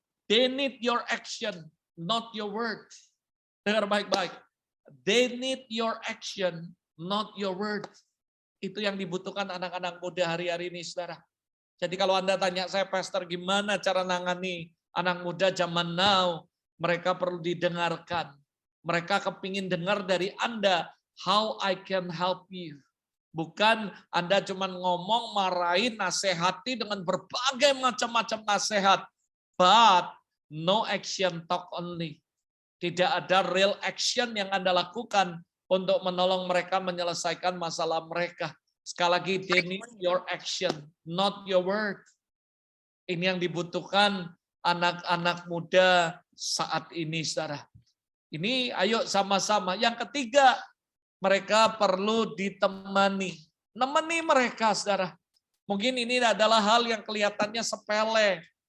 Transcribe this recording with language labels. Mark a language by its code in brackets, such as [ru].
[en] They need your action, not your words. [id] Dengar baik-baik. [en] They need your action, not your words. [id] Itu yang dibutuhkan anak-anak muda hari-hari ini, saudara. Jadi kalau Anda tanya saya, Pastor, gimana cara nangani anak muda zaman now? Mereka perlu didengarkan. Mereka kepingin dengar dari Anda, [en] how I can help you. [id] Bukan Anda cuma ngomong, marahin, nasihati dengan berbagai macam-macam nasihat. [en] But no action, talk only. [id] Tidak ada real action yang Anda lakukan untuk menolong mereka menyelesaikan masalah mereka. Sekali lagi, [en] they need your action, not your word. [id] Ini yang dibutuhkan anak-anak muda saat ini, saudara. Ini ayo sama-sama. Yang ketiga, mereka perlu ditemani. Nemani mereka, saudara. Mungkin ini adalah hal yang kelihatannya sepele.